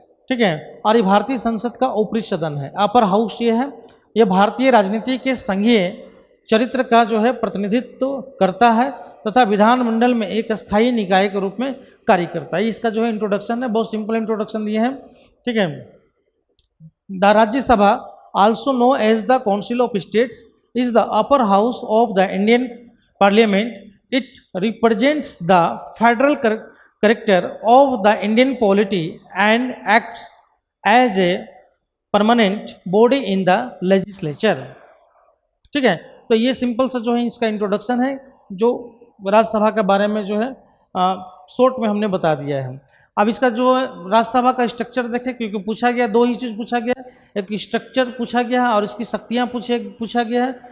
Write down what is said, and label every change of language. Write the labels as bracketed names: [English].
[Hindi] ठीक है, और ये भारतीय संसद का ऊपरी सदन है, अपर हाउस ये है. ये भारतीय राजनीति के संघीय चरित्र का जो है प्रतिनिधित्व करता है तथा विधानमंडल में एक स्थायी निकाय के रूप में कार्य करता है. इसका जो है इंट्रोडक्शन है, बहुत सिंपल इंट्रोडक्शन दिए हैं. ठीक है, [English] The Rajya Sabha, also known as the Council of States, is the upper house of the Indian Parliament. It represents the federal character of the Indian polity and acts as a permanent body in the legislature. [Hindi] ठीक है, तो ये simple सा जो है इसका introduction है जो राज्यसभा के बारे में जो है शॉर्ट में हमने बता दिया है. अब इसका जो राज्यसभा का स्ट्रक्चर देखें, क्योंकि पूछा गया, दो ही चीज़ पूछा गया, एक स्ट्रक्चर पूछा गया है और इसकी शक्तियाँ पूछा गया है.